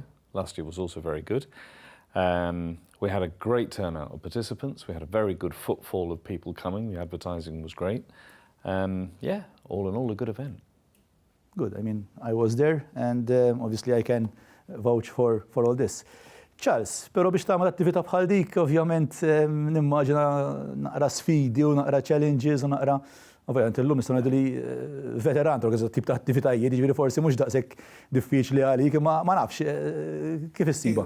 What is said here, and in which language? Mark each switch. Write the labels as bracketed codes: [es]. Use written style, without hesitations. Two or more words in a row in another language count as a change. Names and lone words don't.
[en] Last year was also very good. We had a great turnout of participants. We had a very good footfall of people coming. The advertising was great. Yeah, all in all, a good event. Good. I mean, I was there, and obviously I can vouch for all this. [mt] Charles, pero biex tagħmel attività bħal dik, ovvjament nimmaġina naqra sfidi u naqra challenges u naqra ovvjament illum nistgħu ngħidu li veteran organizzat tip ta' attivitajiet, jiġifieri forsi mhux daqshekk diffiċli għalik, ma nafx kif issiba.